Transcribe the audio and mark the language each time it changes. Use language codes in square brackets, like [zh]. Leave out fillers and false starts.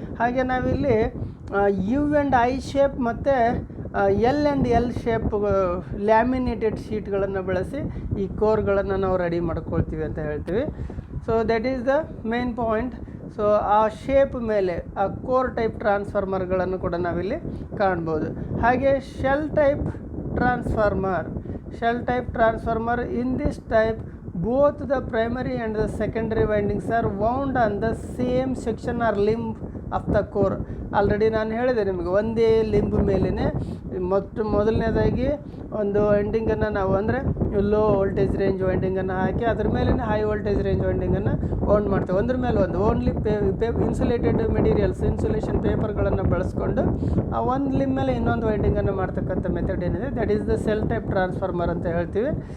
[kn] ಹಾಗೆ ನಾವಿಲ್ಲಿ you and I shape ಮತ್ತು L and L shape laminated ಶೀಟ್ಗಳನ್ನು ಬಳಸಿ ಈ ಕೋರ್ಗಳನ್ನು ನಾವು ರೆಡಿ ಮಾಡ್ಕೊಳ್ತೀವಿ ಅಂತ ಹೇಳ್ತೀವಿ. So [en] That is the main point. [kn] So ಆ ಶೇಪ್ ಮೇಲೆ ಆ ಕೋರ್ ಟೈಪ್ ಟ್ರಾನ್ಸ್ಫಾರ್ಮರ್ಗಳನ್ನು ಕೂಡ ನಾವಿಲ್ಲಿ ಕಾಣ್ಬೋದು. ಹಾಗೆ shell type transformer. [en] In this type, both the primary and the secondary windings are wound on the same section or limb of the core. [kn] Already ನಾನು ಹೇಳಿದೆ ನಿಮಗೆ, ಒಂದೇ ಲಿಂಬ್ ಮೇಲೇ ಮೊದಲನೇದಾಗಿ ಒಂದು ವೈಂಡಿಂಗನ್ನು ನಾವು ಅಂದರೆ ಲೋ ವೋಲ್ಟೇಜ್ ರೇಂಜ್ ವೈಂಡಿಂಗನ್ನು ಹಾಕಿ ಅದ್ರ ಮೇಲೆ ಹೈ ವೋಲ್ಟೇಜ್ ರೇಂಜ್ ವೈಂಡಿಂಗನ್ನು ವೌಂಡ್ ಮಾಡ್ತೇವೆ. ಒಂದ್ರ ಮೇಲೆ ಒಂದು ಓನ್ಲಿ ಇನ್ಸುಲೇಟೆಡ್ ಮೆಟೀರಿಯಲ್ಸ್, ಇನ್ಸುಲೇಷನ್ ಪೇಪರ್ಗಳನ್ನು ಬಳಸ್ಕೊಂಡು ಆ ಒಂದು ಲಿಂಬ್ ಮೇಲೆ ಇನ್ನೊಂದು ವೈಂಡಿಂಗನ್ನು ಮಾಡ್ತಕ್ಕಂಥ ಮೆಥಡ್ ಏನಿದೆ, [en] that is the shell type transformer [kn] ಅಂತ ಹೇಳ್ತೀವಿ.